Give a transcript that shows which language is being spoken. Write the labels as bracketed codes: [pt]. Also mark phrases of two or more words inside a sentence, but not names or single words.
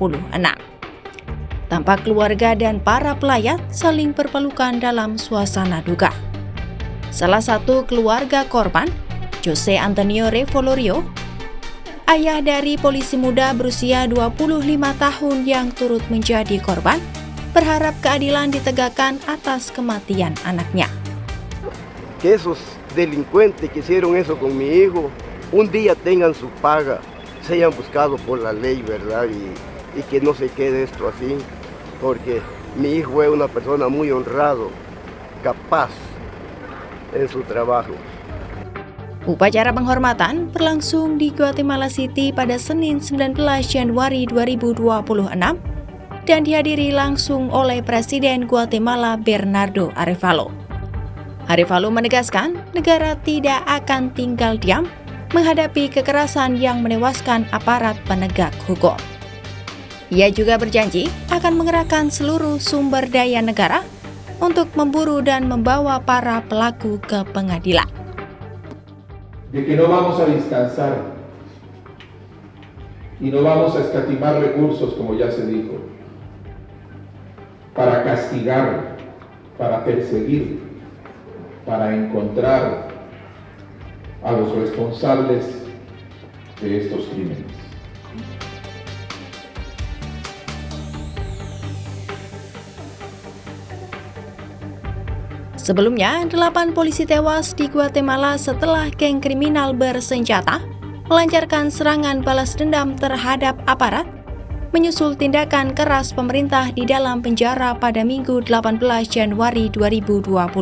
[id] Tampak keluarga dan para pelayat saling berpelukan dalam suasana duka. Salah satu keluarga korban, Jose Antonio Revolorio, ayah dari polisi muda berusia 25 tahun yang turut menjadi korban, berharap keadilan ditegakkan atas kematian anaknya. [es] Que esos delincuentes que hicieron eso con mi hijo, un día tengan su paga, sean buscados por la ley, ¿verdad? Y que no se quede esto así, porque mi hijo es una persona muy honrado, capaz en su trabajo. [id] Upacara penghormatan berlangsung di Guatemala City pada Senin 19 Januari 2026 dan dihadiri langsung oleh Presiden Guatemala Bernardo Arévalo. Arévalo menegaskan negara tidak akan tinggal diam menghadapi kekerasan yang menewaskan aparat penegak hukum. Ia juga berjanji akan mengerahkan seluruh sumber daya negara untuk memburu dan membawa para pelaku ke pengadilan. [es] De que no vamos a descansar y no vamos a escatimar recursos, como ya se dijo, para castigar, para perseguir, para encontrar a los responsables de estos crímenes. [id] Sebelumnya, 8 polisi tewas di Guatemala setelah geng kriminal bersenjata melancarkan serangan balas dendam terhadap aparat, menyusul tindakan keras pemerintah di dalam penjara pada Minggu 18 Januari 2026.